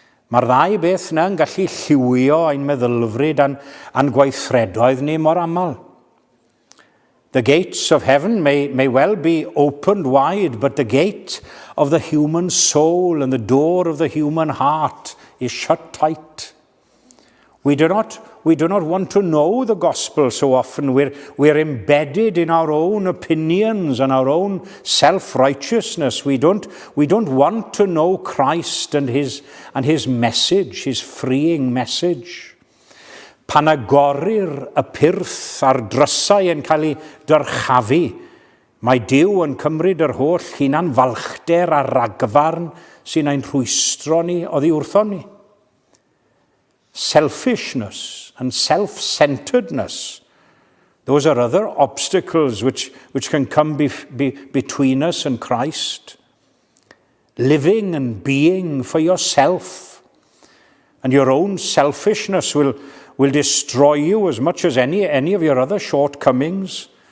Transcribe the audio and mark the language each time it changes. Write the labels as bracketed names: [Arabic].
[Welsh] Mae'r ddau beth yna yn gallu lliwio ein meddylfryd a'n gweithredoedd ni mor aml. [English] The gates of heaven may well be opened wide, but the gate of the human soul and the door of the human heart is shut tight. We do not want to know the gospel so often. We're embedded in our own opinions and our own self-righteousness. We don't want to know Christ and his message, his freeing message. [Welsh] Pan agorir y pyrth a'r drysau yn cael ei dyrchafu, mae Duw yn cymryd yr holl hunan falchder a ragfarn sy'n ein rhwystro ni oddi wrthon ni. [English] Selfishness and self-centeredness, those are other obstacles which can come between us and Christ. Living and being for yourself, and your own selfishness will destroy you as much as any of your other shortcomings.